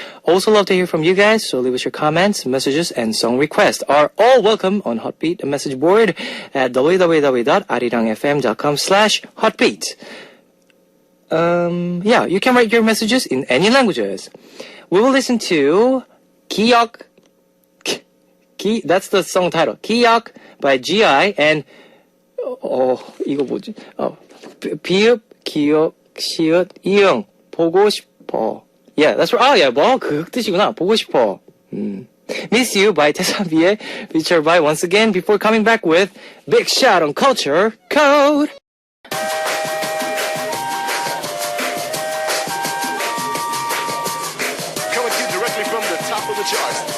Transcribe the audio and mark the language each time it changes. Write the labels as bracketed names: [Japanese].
[English] Also love to hear from you guys, so leave us your comments, messages, and song requests are all welcome on Heartbeat message board at www.arirangfm.com/heartbeat. You can write your messages in any languages. We will listen to 기억, that's the song title. 기억 by GI and [Korean] 이거 뭐지? 비읍, 기억, 시읒, 이응, 보고 싶어. [English] Yeah, that's right. Yeah, [Korean] 뭐 그 뜻이구나. 보고 싶어. [English] Miss You by Tesabi에, featured by once again before coming back with Big Shot on Culture Code. Coming to you directly from the top of the charts.